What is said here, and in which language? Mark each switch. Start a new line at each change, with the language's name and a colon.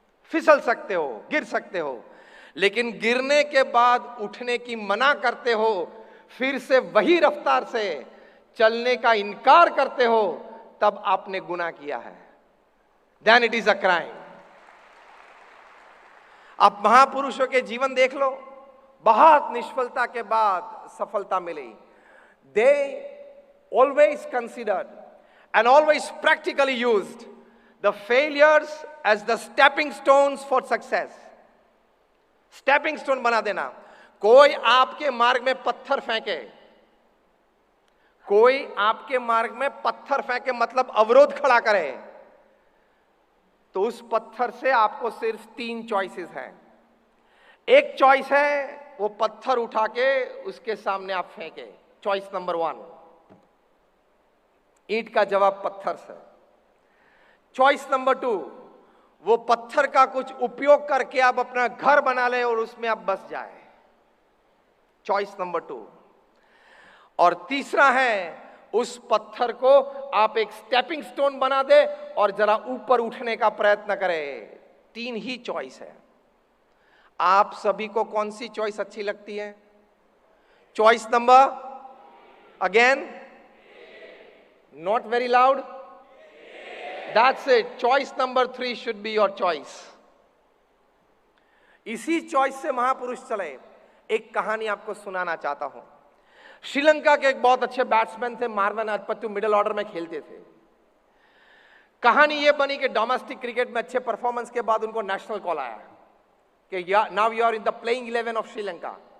Hindi: फिसल सकते हो, गिर सकते हो, लेकिन गिरने के बाद उठने की मना करते हो, फिर से वही रफ्तार से चलने का इनकार करते हो, तब आपने गुनाह किया है।
English: Then it is a crime.
Hindi: आप महापुरुषों के जीवन देख लो, बहुत निष्फलता के बाद सफलता मिली।
English: They always considered and always practically used the failures as the stepping stones for success.
Hindi: Stepping stone बना देना। कोई आपके मार्ग में पत्थर फेंके, कोई आपके मार्ग में पत्थर फेंके मतलब अवरोध खड़ा करे, तो उस पत्थर से आपको सिर्फ 3 चॉइसेस हैं। एक चॉइस है वो पत्थर उठा के उसके सामने आप फेंके, चॉइस नंबर 1, ईंट का जवाब पत्थर से। चॉइस नंबर 2, वो पत्थर का कुछ उपयोग करके आप अपना घर बना ले और उसमें आप बस जाए, चॉइस नंबर 2। और तीसरा है उस पत्थर को आप एक स्टेपिंग स्टोन बना दे और जरा ऊपर उठने का प्रयत्न करें। 3 ही चॉइस है। आप सभी को कौन सी चॉइस अच्छी लगती है?
English: Choice number, again, not very loud, that's it, choice number 3 should be your choice.
Hindi: इसी चॉइस से महापुरुष चले। एक कहानी आपको सुनाना चाहता हूं। श्रीलंका के एक बहुत अच्छे बैट्समैन थे मार्वन अटपट्टू, मिडिल ऑर्डर में खेलते थे। कहानी यह बनी कि डोमेस्टिक क्रिकेट में अच्छे परफॉर्मेंस के बाद उनको नेशनल कॉल आया कि
English: Now you are in the playing 11 of Sri Lanka.